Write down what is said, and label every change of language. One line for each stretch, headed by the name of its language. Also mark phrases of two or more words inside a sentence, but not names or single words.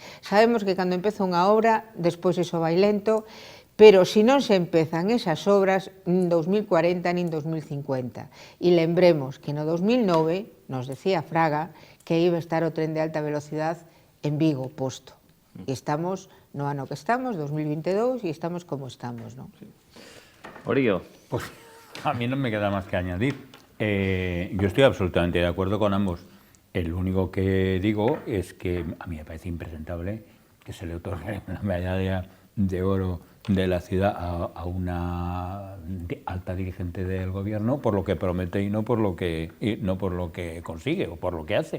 Galician: Sabemos que cando empeza unha obra, despois iso vai lento, pero se non se empezan esas obras, nin 2040 nin 2050. E lembremos que no 2009
Spanish: nos decía Fraga que iba a estar
Galician: o tren de alta velocidade en Vigo posto. E estamos no ano que estamos, 2022, e estamos como estamos, non? Orío.
Spanish: Pues a mí no me queda más que añadir. Yo estoy absolutamente de acuerdo con ambos. El único que digo es que a mí me parece impresentable que se le otorgue una medalla de oro de la ciudad a una alta dirigente del gobierno por lo que promete y no por lo que consigue o por lo que hace.